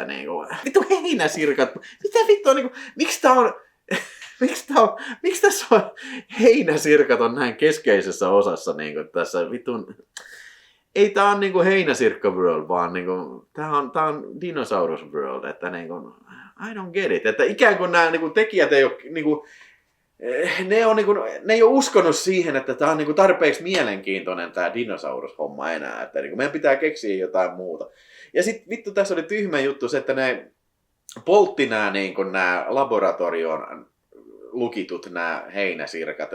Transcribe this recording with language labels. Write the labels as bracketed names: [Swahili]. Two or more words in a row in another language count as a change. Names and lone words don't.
[Finnish] Niinku? Vittu heinäsirkat. Mitä vittua? Niinku, miksi tää on... Miksi tässä on heinäsirkat on näin keskeisessä osassa niinku tässä vitun... Ei tää on niinku heinäsirkka world, vaan niinku, tää on dinosaurus world, että niinku, [English] I don't get it. [Finnish] Että ikään kuin nämä niinku tekijät ei ole niinku, ne ei ole uskonut siihen, että tämä on niinku tarpeeksi mielenkiintoinen tämä dinosaurushomma enää, että niinku, meidän pitää keksiä jotain muuta. Ja sitten vittu tässä oli tyhmä juttu se, että ne poltti nämä niinku, laboratorion lukitut nämä heinäsirkat.